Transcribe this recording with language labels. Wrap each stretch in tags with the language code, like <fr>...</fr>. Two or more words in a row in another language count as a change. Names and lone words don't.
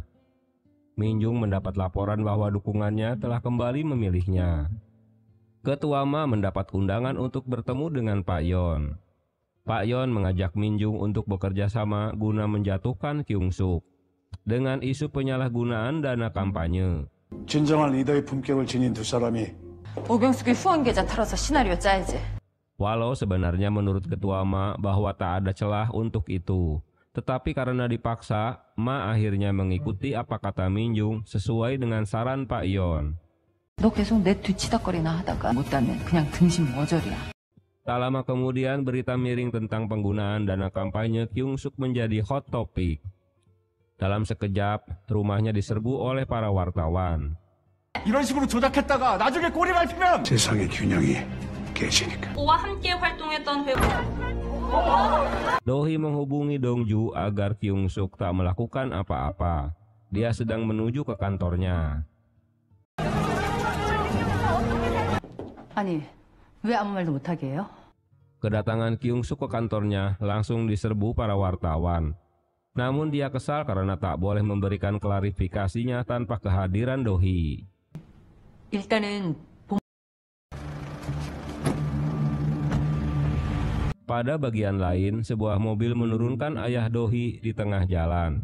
<id>Minjung mendapat laporan bahwa dukungannya telah kembali memilihnya. Ketua Ma mendapat undangan untuk bertemu dengan Pak Yeon. Pak Yeon mengajak Minjung untuk bekerja sama guna menjatuhkan Kyung-suk dengan isu penyalahgunaan dana kampanye.</id> <ko>진정한 리더의 품격을 지닌 두 사람이 오경숙의 후원 계좌 털어서 시나리오 짜야지.</ko> <id>Walau sebenarnya menurut Ketua Ma bahwa tak ada celah untuk itu. Tetapi karena dipaksa, Ma akhirnya mengikuti apa kata Minjung sesuai dengan saran Pak Yeon.</id> <ko>너 계속 내 뒤치다거리나 하다가 못하면 그냥 등신 머저리야.</ko> <id>Tak lama kemudian berita miring tentang penggunaan dana kampanye Kyung-suk menjadi</id> <en>hot topic.</en> <id>Dalam sekejap, rumahnya diserbu oleh para wartawan.</id> <ko>이런 식으로 조작했다가 나중에 꼬리 밟히면 세상의 균형이 깨지니까. 와 함께 활동했던 배우</ko> <id>Dohee menghubungi Dongju agar Kyung Suk tak melakukan apa-apa. Dia sedang menuju ke kantornya.</id> <ko>아니, 왜 아무 말도 못하게 해요?</ko> <id>Kedatangan Kyung Suk ke kantornya langsung diserbu para wartawan. Namun dia kesal karena tak boleh memberikan klarifikasinya tanpa kehadiran Dohee.</id> <ko>일단은</ko> <id>Pada bagian lain, sebuah mobil menurunkan ayah Dohee di tengah jalan.</id>